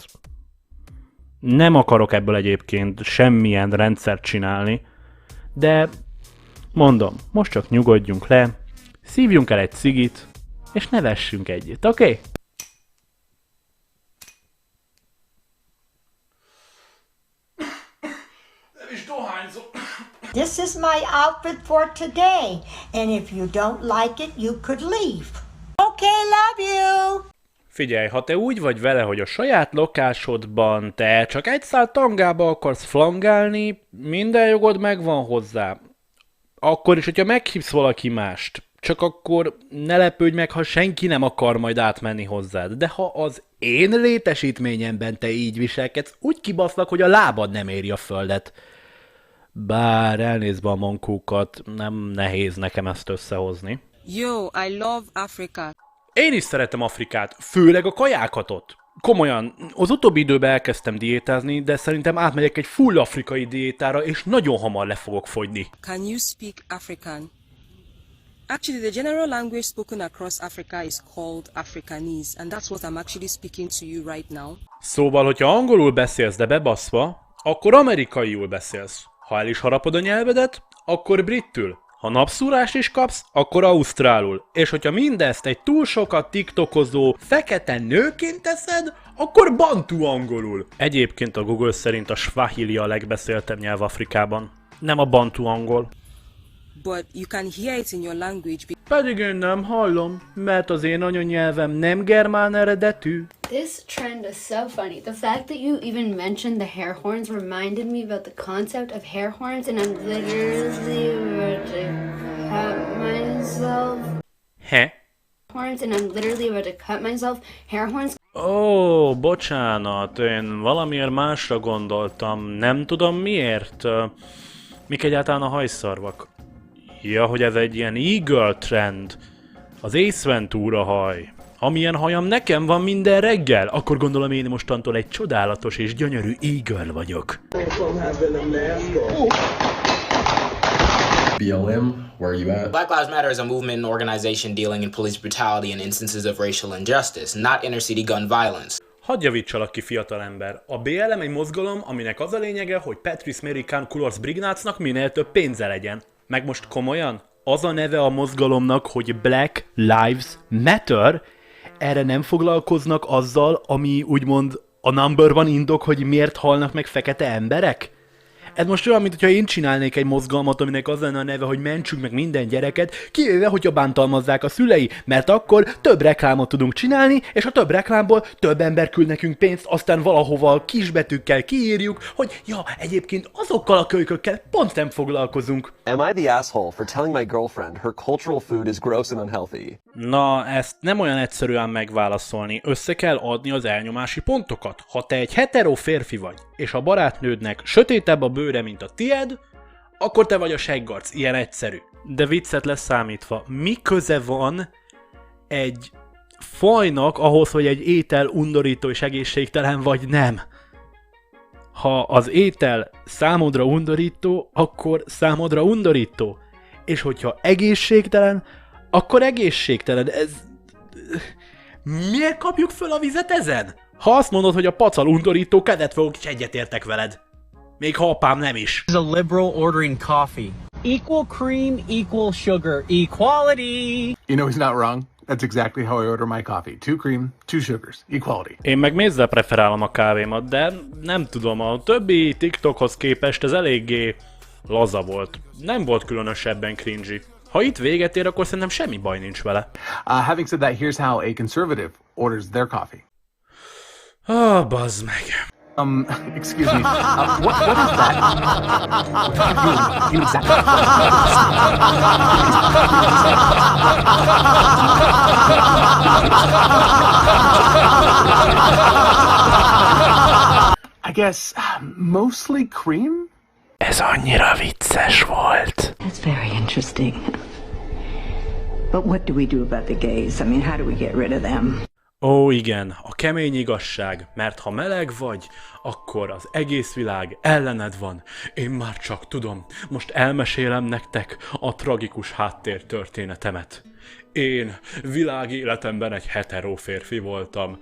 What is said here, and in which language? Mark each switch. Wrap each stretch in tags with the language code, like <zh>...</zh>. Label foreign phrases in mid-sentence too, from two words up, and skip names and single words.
<hu>Nem akarok ebből egyébként semmilyen rendszert csinálni, de mondom, most csak nyugodjunk le, szívjunk el egy cigit, és nevessünk együtt, oké? Okay? Nem is dohányzom.</hu> <en>This is my outfit for today, and if you don't like it, you could leave. Okay, love you!</en> <hu>Figyelj, ha te úgy vagy vele, hogy a saját lakásodban te csak egy szál tangába akarsz flangálni, minden jogod megvan hozzá. Akkor is, hogyha meghívsz valaki mást, csak akkor ne lepődj meg, ha senki nem akar majd átmenni hozzád. De ha az én létesítményemben te így viselkedsz, úgy kibaszlak, hogy a lábad nem éri a földet. Bár elnézve a mankókat, nem nehéz nekem ezt összehozni.</hu> <en>Yo, I love Africa.</en> <hu>Én is szeretem Afrikát, főleg a kajákat ott. Komolyan, az utóbbi időben elkezdtem diétázni, de szerintem átmegyek egy full afrikai diétára, és nagyon hamar le fogok fogyni.</hu> <en>Can you speak African? Actually, the general language spoken across Africa is called Afrikanese, and that's what I'm actually speaking to you right now.</en> <hu>Szóval, hogyha angolul beszélsz, de bebaszva, akkor amerikaiul beszélsz. Ha el is harapod a nyelvedet, akkor brittül. Ha napszúrást is kapsz, akkor ausztrálul. És hogyha mindezt egy túl sokat tiktokozó fekete nőként teszed, akkor bantu angolul. Egyébként a Google szerint a swahili a legbeszéltebb nyelv Afrikában. Nem a bantu angol.</hu> <en>But you can hear it in your language.</en> <hu>Pedig én nem hallom, mert az én anyanyelvem nem germán eredetű.</hu> <en>This trend is so funny. The fact that you even mentioned the hair horns reminded me about the concept of hair horns, and I'm literally about to cut myself. Horns, and I'm literally about to cut myself. Hair horns.</en> <hu>Ó, bocsánat, én valamiért másra gondoltam, nem tudom miért. Mik egyáltalán a hajszarvak? Ja, hogy ez egy ilyen e-girl trend. Az Ace Ventura haj. Amilyen hajam nekem van minden reggel, akkor gondolom én mostantól egy csodálatos és gyönyörű e-girl vagyok.</hu> <en>BLM, where are you at? Black Lives Matter is a movement and organization dealing in police brutality and instances of racial injustice, not inner-city gun violence.</en> <hu>Hadd javítsalak ki, fiatalember. A BLM egy mozgalom, aminek az a lényege, hogy Patrice Mary Khan Colors Brignácnak minél több pénze legyen. Meg most komolyan? Az a neve a mozgalomnak, hogy Black Lives Matter? Erre nem foglalkoznak azzal, ami úgymond a</hu> <en>number one</en> <hu>indok, hogy miért halnak meg fekete emberek? Ez most olyan, mintha én csinálnék egy mozgalmat, aminek az lenne a neve, hogy mentsük meg minden gyereket, kivéve, hogyha bántalmazzák a szülei, mert akkor több reklámot tudunk csinálni, és a több reklámból több ember küld nekünk pénzt, aztán valahova kisbetűkkel kiírjuk, hogy ja, egyébként azokkal a kölykökkel pont nem foglalkozunk.</hu> <en>Am I the asshole for telling my girlfriend her cultural food is gross and unhealthy?</en> <hu>Na, ezt nem olyan egyszerűen megválaszolni, össze kell adni az elnyomási pontokat. Ha te egy hetero férfi vagy, és a barátnődnek sötétebb a bőre, mint a tied, akkor te vagy a seggarc, ilyen egyszerű. De viccet leszámítva, mi köze van egy fajnak ahhoz, hogy egy étel undorító és egészségtelen, vagy nem? Ha az étel számodra undorító, akkor számodra undorító. És hogyha egészségtelen, akkor egészségtelen. Ez... Miért kapjuk föl a vizet ezen? Ha azt mondod, hogy a pacal undorító, kedvet fogok, és egyetértek veled. Még ha apám nem is.</hu> <en>Is a liberal ordering coffee. Equal cream, equal sugar, equality. You know he's not wrong. That's exactly how I order my coffee. 2 cream, 2 sugars, equality.</en> <hu>Én meg mézzel preferálom a kávémat, de nem tudom, a többi TikTokhoz képest ez eléggé laza volt. Nem volt különösebben cringy. Ha itt véget ér, akkor szerintem semmi baj nincs vele.</hu> <en>Having said that, here's how a conservative orders their coffee.</en> <hu>Bazd meg.</hu> <en>Excuse me. What is that? You exactly. I guess mostly cream?</en> <hu>Ez annyira vicces volt.</hu> <en>That's very interesting. But what do we do about the gays? I mean, how do we get rid of them?</en> <hu>Ó, igen, a kemény igazság, mert ha meleg vagy, akkor az egész világ ellened van. Én már csak tudom, most elmesélem nektek a tragikus háttértörténetemet. Én világéletemben egy hetero férfi voltam.</hu>